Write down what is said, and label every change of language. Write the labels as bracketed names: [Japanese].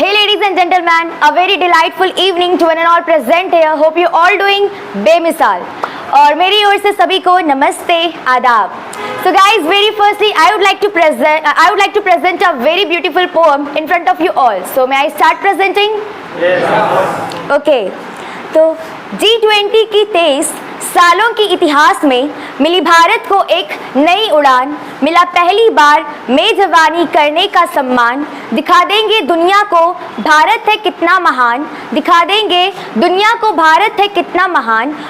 [English] ladies and gentlemen, a very delightful evening to one and all present here. Hope you all doing बेमिसाल. [Hindi] और मेरी ओर से सभी को नमस्ते, आदाब. [English] So guys, very firstly, I would like to present a very beautiful poem in front of you all. So may I start presenting? Yes. Okay. [Hindi] तो G20 की 23 सालों की इतिहास में मिली भारत को एक नई उड़ान, मिला पहली बार मेजबानी करने का सम्मान. दिखा देंगे दुनिया को भारत है कितना महान, दिखा देंगे दुनिया को भारत है कितना महान.